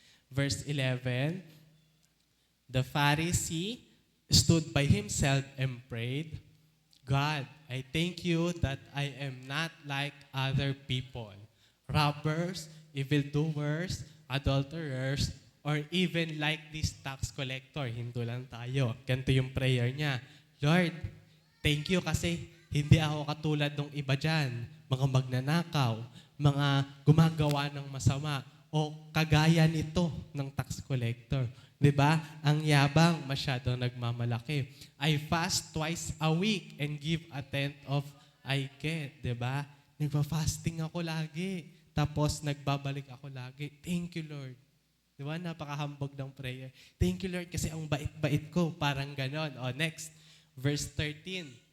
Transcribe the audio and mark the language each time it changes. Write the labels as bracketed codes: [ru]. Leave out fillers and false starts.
[en] Verse 11, the Pharisee stood by himself and prayed, God, I thank you that I am not like other people, robbers, evildoers, adulterers, or even like this tax collector. [tl] Hinto lang tayo. Ganito yung prayer niya. Lord, thank you kasi hindi ako katulad ng iba dyan. Mga magnanakaw, mga gumagawa ng masama, o kagaya nito ng tax collector. Diba? Ang yabang, masyadong nagmamalaki. [en] I fast twice a week and give a tenth of I get. [tl] Diba? Nagpa-fasting ako lagi. Tapos nagbabalik ako lagi. [en] Thank you, Lord. [tl] Diba? Napaka-hambog ng prayer. [en] Thank you, Lord, [tl] kasi ang bait-bait ko. Parang ganon. O, next. Verse 13.